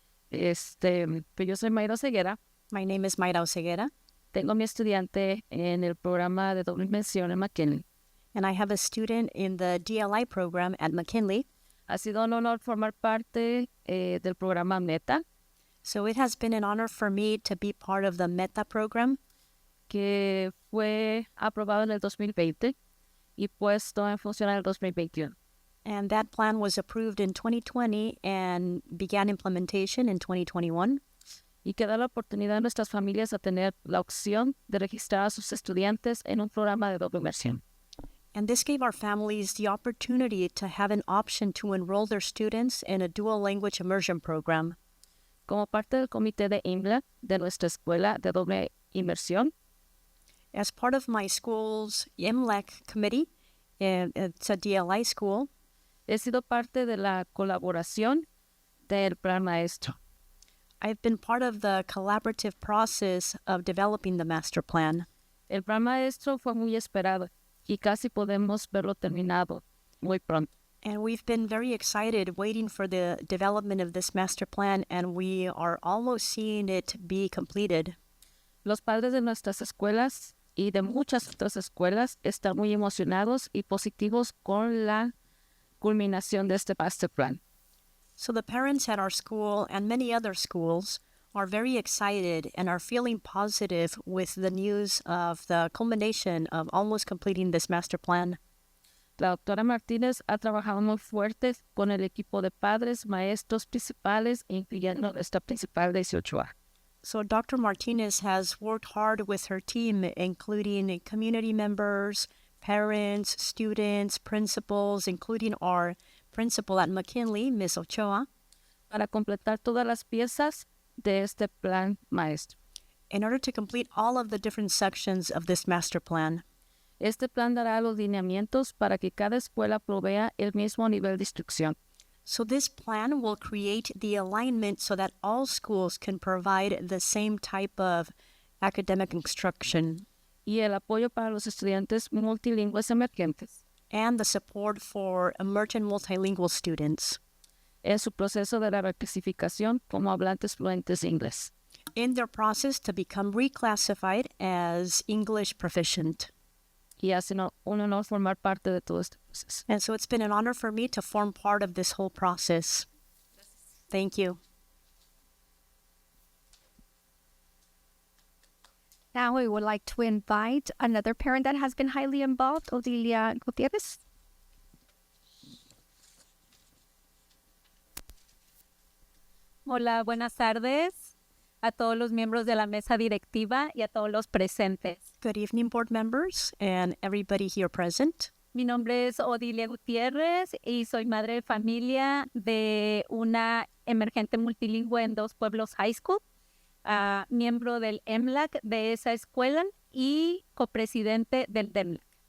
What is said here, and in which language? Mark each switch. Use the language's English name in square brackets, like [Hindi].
[Spanish] Pues yo soy Mayra Oseguera. [English] My name is Mayra Oseguera. [Spanish] Tengo mi estudiante en el programa de doble inmersión en McKinley. [English] And I have a student in the DLI program at McKinley. [Spanish] Ha sido un honor formar parte del programa META. [English] So it has been an honor for me to be part of the META program, [Spanish] que fue aprobado en el 2020 y puesto en función en el 2021. [English] And that plan was approved in 2020 and began implementation in 2021. [Spanish] y que da la oportunidad a nuestras familias a tener la opción de registrar a sus estudiantes en un programa de doble inmersión. [English] And this gave our families the opportunity to have an option to enroll their students in a dual language immersion program. [Spanish] Como parte del comité de IMLA de nuestra escuela de doble inmersión, [English] As part of my school's IMLEC committee, it's a DLI school, [Spanish] he sido parte de la colaboración del Plan Maestro. [English] I've been part of the collaborative process of developing the master plan. [Spanish] El Plan Maestro fue muy esperado y casi podemos verlo terminado muy pronto. [English] And we've been very excited waiting for the development of this master plan, and we are almost seeing it be completed. [Spanish] Los padres de nuestras escuelas y de muchas otras escuelas están muy emocionados y positivos con la culminación de este [English] master plan. So the parents at our school and many other schools are very excited and are feeling positive with the news of the culmination of almost completing this master plan. [Spanish] La doctora Martínez ha trabajado muy fuerte con el equipo de padres, maestros principales, incluyendo nuestra principal 18A. [English] So Dr. Martinez has worked hard with her team, including community members, parents, students, principals, including our principal at McKinley, Ms. Ochoa, [Spanish] para completar todas las piezas de este plan maestro. [English] in order to complete all of the different sections of this master plan. [Spanish] Este plan dará los lineamientos para que cada escuela provea el mismo nivel de instrucción. [English] So this plan will create the alignment so that all schools can provide the same type of academic instruction. [Spanish] Y el apoyo para los estudiantes multilingües emergentes. [English] And the support for emergent multilingual students. [Spanish] En su proceso de la reclasificación como hablantes fluentes de inglés. [English] In their process to become reclassified as English proficient. [Spanish] Y ha sido un honor formar parte de todo este proceso. [English] And so it's been an honor for me to form part of this whole process. Thank you. Now we would like to invite another parent that has been highly involved, Odilia Gutierrez. [Spanish] Hola, buenas tardes a todos los miembros de la mesa directiva y a todos los presentes. [English] Good evening, board members and everybody here present. [Spanish] Mi nombre es Odilia Gutiérrez y soy madre de familia de una emergente multilingüe en Dos Pueblos High School, miembro del EMLAC de esa escuela y copresidente del DEMLAC.